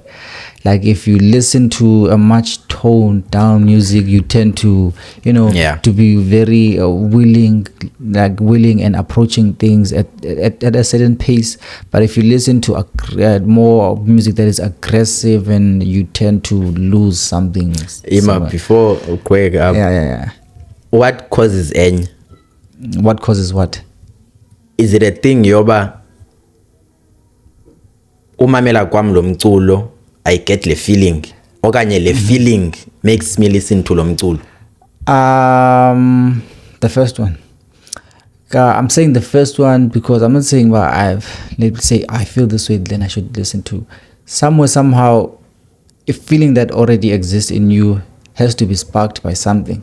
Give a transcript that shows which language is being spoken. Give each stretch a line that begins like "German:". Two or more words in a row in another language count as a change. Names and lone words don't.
English: Like if you listen to a much toned down music, you tend to, to be very willing and approaching things at a certain pace. But if you listen to more music that is aggressive, and you tend to lose something. Before quick, what causes any? What causes what? Is it a thing
Xhosa: yoba umamela kwam lo mculo
English: I get le feeling
Xhosa: okanye le
English: feeling makes me listen to
Xhosa: lo mculo?
English: The first one. I'm saying the first one because I'm not saying let's say I feel this way, then I should listen to. Somehow a feeling that already exists in you has to be sparked by something.